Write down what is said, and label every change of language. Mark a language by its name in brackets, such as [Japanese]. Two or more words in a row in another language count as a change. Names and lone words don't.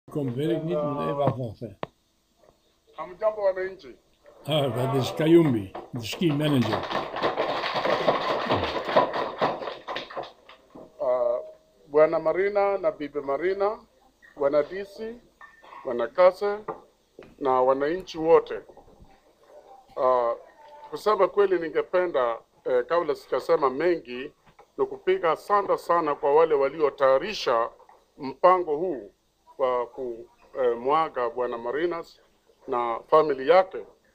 [Dutch] Komt werk niet, moet even afwachten. [Swahili] Hamjambo wananchi. [Dutch] Dat is Kayumbi, de ski manager. [Swahili] Bwana Marina na Bibi Marina, Bwana DC, Bwana Kase na wananchi wote. Kusema kweli ningependa kabla sijasema mengi ni kupiga asante sana kwa wale waliotayarisha mpango huu wa kumwaga Bwana Marinas na family yake.